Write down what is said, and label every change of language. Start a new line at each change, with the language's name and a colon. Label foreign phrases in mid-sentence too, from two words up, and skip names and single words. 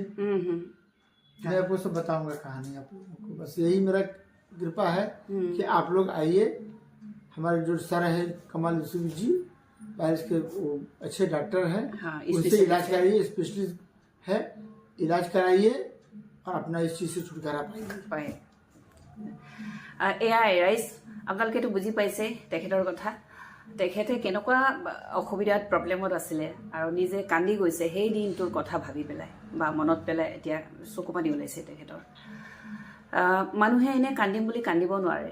Hindi: मैं आपको सब बताऊंगा कहानी आप लोगों को। बस यही मेरा कृपा है कि आप लोग आइए। हमारे जो सर है कमाल यूसुफ जी पाइल्स के वो अच्छे डॉक्टर हैं। उनसे इलाज कराइए स्पेशलिस्ट है। इलाज कराइए और अपना इस चीज से छुटकारा पाए।
Assamese: এয়াই ৰাইজ আপোনালোকেতো বুজি পাইছে তেখেতৰ কথা। তেখেতে কেনেকুৱা অসুবিধাত প্ৰব্লেমত আছিলে আৰু নিজে কান্দি গৈছে সেই দিনটোৰ কথা ভাবি পেলাই বা মনত পেলাই এতিয়া চকুপানী ওলাইছে তেখেতৰ। মানুহে এনে কান্দিম বুলি কান্দিব নোৱাৰে।